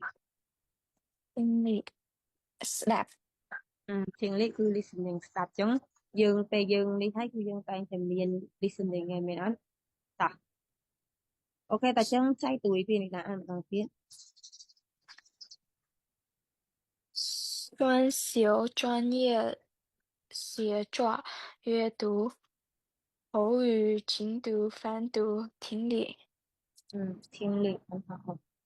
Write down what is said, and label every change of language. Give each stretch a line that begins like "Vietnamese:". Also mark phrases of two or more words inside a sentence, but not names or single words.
Chinese: 听力 snap
Khmer: ធៀងលីគឺ listening ស្ដាប់ចឹងយើងពេលយើងនេះហើយគឺយើងតែងតែមាន listening ឯងមែនអត់តោះអូខេតើចឹងចៃទួយពីនេះណាអានម្ដងទៀត
Chinese: 专修专业写作、阅读、口语、精读、泛读、听力。听力很好